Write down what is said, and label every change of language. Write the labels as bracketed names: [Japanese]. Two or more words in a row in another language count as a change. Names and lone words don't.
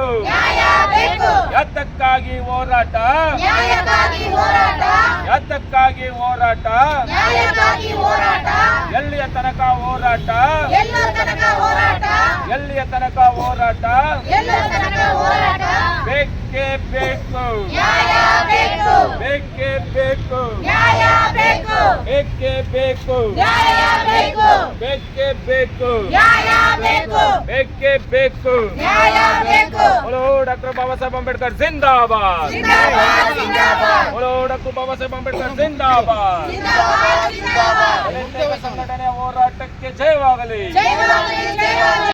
[Kannada] ಯಾತಕ್ಕಾಗಿ ಹೋರಾಟ, ಯಾತಕ್ಕಾಗಿ ಹೋರಾಟ, ಎಲ್ಲಿಯ ತನಕ ಹೋರಾಟ, ಎಲ್ಲಿಯ ತನಕ ಹೋರಾಟ, ಬೇಕೇ ಬೇಕು, ಬೇಕೇ ಬೇಕು, ಬೇಕೇ ಬೇಕು, ಬೇಕೇ ಬೇಕು, ಬೇಕೇ ಬೇಕು. [Hindi] बोलो डॉक्टर बाबा साहेब अंबेडकर जिंदाबाद. बोलो डॉक्टर बाबा साहेब अंबेडकर जिंदाबाद. [Kannada] ಸಂಘಟನೆ ಹೋರಾಟಕ್ಕೆ ಜಯವಾಗಲಿ.